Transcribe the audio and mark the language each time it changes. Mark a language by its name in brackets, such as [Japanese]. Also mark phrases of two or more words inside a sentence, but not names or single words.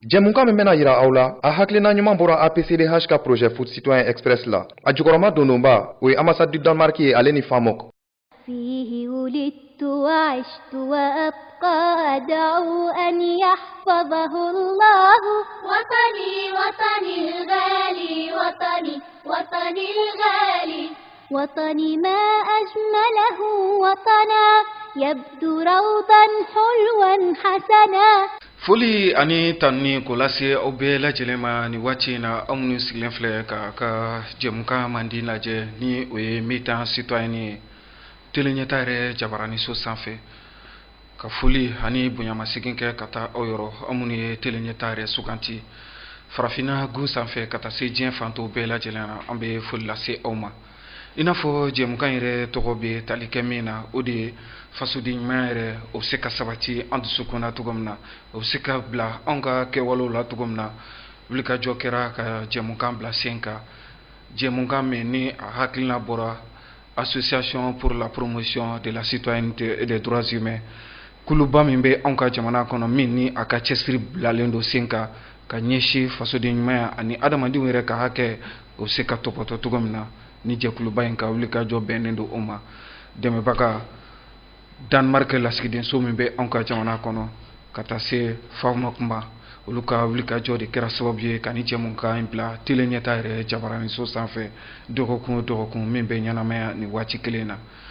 [Bambara] Jɛmukan min bɛna yira aw la a hakilina ɲuman bɔra APCDH ka projet Foot Citoyen Express la a jukɔrɔma dondonba o ye [French] ambassade du Danemark [Bambara] ye ale ni Famok. [Arabic] فيه ولدت وعشت وأبقى أدعو أن يحفظه الله وطني وطني الغالي وطني وطني الغالي وطني ما أجمله وطنا يبدو روضا حلوا حسنا. [Bambara] Foli ani tanni ko lase aw bɛɛ lajɛlen ma ni waati in na aw minnu sigilen filɛ ka jɛmukan mandi lajɛ ni o ye [French] militant citoyen [Bambara] ye teleɲɛta yɛrɛ jabaraniso sanfɛ ka foli ani bonyamasegin kɛ ka taa aw yɔrɔ aw minnu ye teleɲɛta yɛrɛ suganti farafinna gu sanfɛ ka taa se diɲɛ fanto bɛɛ lajɛlen na an bɛ foli lase aw ma i n'a fɔ jɛmukan yɛrɛ tɔgɔ bɛ tali kɛ min na o de ye fasoden ɲuman yɛrɛ o bɛ se ka sabati an dusukun na cogo min na o bɛ se ka bila anw ka kɛwalew la cogo min na wulikajɔ kɛra ka jɛmukan bila sen kan jɛmukan min ni a hakilina bɔra association pour la promotion de la citoyenneté et des droits humains kuluba min bɛ anw ka jamana kɔnɔ min ni a ka cɛsiri bilalen don sen kan ka ɲɛsin fasoden ɲumanya ani adamadenw yɛrɛ ka hakɛ o bɛ se ka tɔpɔtɔ cogo min na ni jɛkuluba in ka wulikajɔ bɛnnen don o ma dɛmɛbaga Danemark lasigidenso min bɛ anw ka jamana kɔnɔ ka taa se Famok ma olu ka wulikajɔ de kɛra sababu ye ka ni jɛmukan in bila teleɲɛta yɛrɛ jabaraniso sanfɛ dɔgɔkun o dɔgɔkun min bɛ ɲɛnamaya ni waati kelen na